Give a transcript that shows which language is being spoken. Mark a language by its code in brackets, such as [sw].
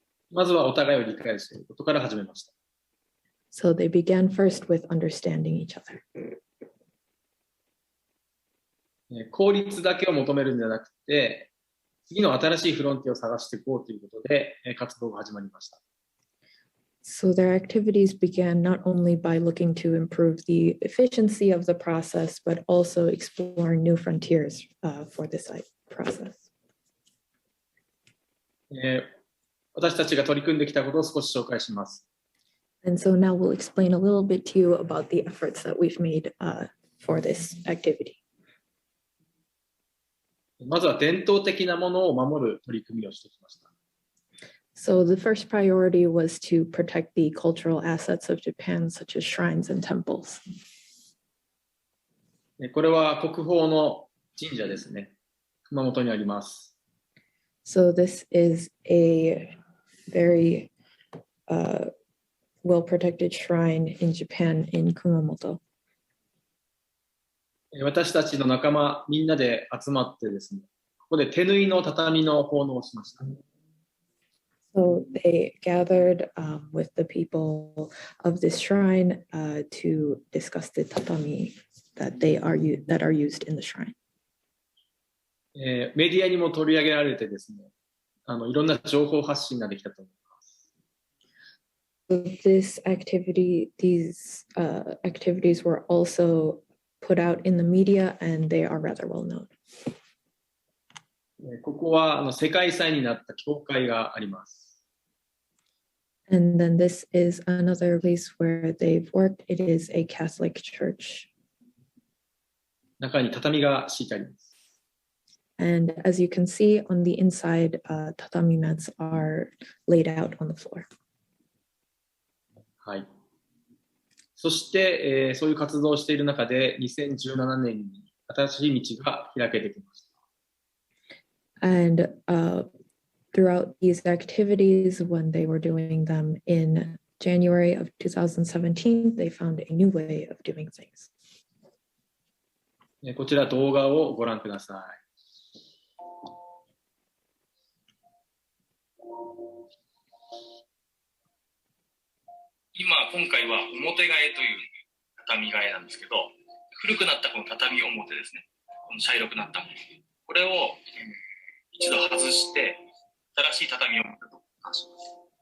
[ja] まずはお互いを理解することから始めました。 [en] So they began first with understanding each other. [ja] 効率だけを求めるんじゃなくて、次の新しいフロンティアを探していこうということで、活動が始まりました。 [en] So their activities began not only by looking to improve the efficiency of the process, but also exploring new frontiers for this process. [ja] 私たちが取り組んできたことを少し紹介します。 [en] And so now we'll explain a little bit to you about the efforts that we've made for this activity. [ja] まずは伝統的なものを守る取り組みをしてきました。 [en] So the first priority was to protect the cultural assets of Japan, such as shrines and temples. [ja] これは国宝の神社ですね。熊本にあります。 [en] So this is a very well-protected shrine in Japan in Kumamoto. [ja] 私たちの仲間みんなで集まってですね、こで手縫いの畳の奉納をしました。 [en] So they gathered with the people of this shrine to discuss the tatami that are used in the shrine. [ja] メディアにも取り上げられてですね、いろんな情報発信ができたと思います。 [en] So these activities were also put out in the media, and they are rather well known. [ja] ここは世界遺産になった教会があります。 [en] And then this is another place where they've worked. It is a Catholic church. [ja] 中に畳が敷いてあります。 [en] And as you can see on the inside, tatami mats are laid out on the floor. [ja] はい。そして、そういう活動をしている中で、2017年に新しい道が開けてきました。 [en] And throughout these activities, when they were doing them in January of 2017, they found a new way of doing things. [ja] こちら動画をご覧ください。今回は表替えという畳替えなんですけど、古くなったこの畳表ですね、この茶色くなったもの、これを一度外して新しい畳表と換します。